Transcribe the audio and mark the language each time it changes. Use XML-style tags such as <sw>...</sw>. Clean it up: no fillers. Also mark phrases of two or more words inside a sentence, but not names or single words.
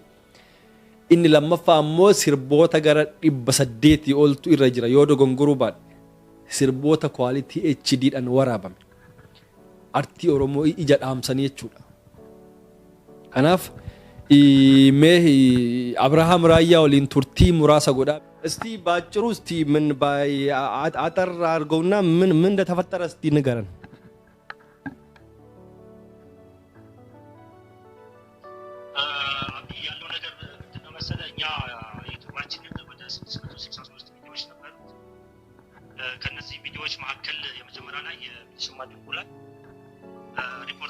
<om>Inni lammaffaa ammoo sirboota gara 800 oltu irra jira yoo dogongoruu baadhe. Sirboota quality HD'dhaan waraabame. Artii Oromoo ija dhaamsanii jechuudha. Kanaaf mee Abrahaam Raayyaa waliin turtii muraasa godhaa.</om> <am>እስቲ ባጭሩ እስቲ ምን አጠር አድርገውና ምን እንደተፈጠረ እስቲ ንገረን። ያለው ነገር ምንድነው መሰለህ እኛ ዩቲዩባችንን ወደ 663 ቪዲዮዎች ነበር። ከነዚህ ቪዲዮዎች መካከል የመጀመሪያ ላይ የሽማ ድንቁ ላይ ሪፖርት</am>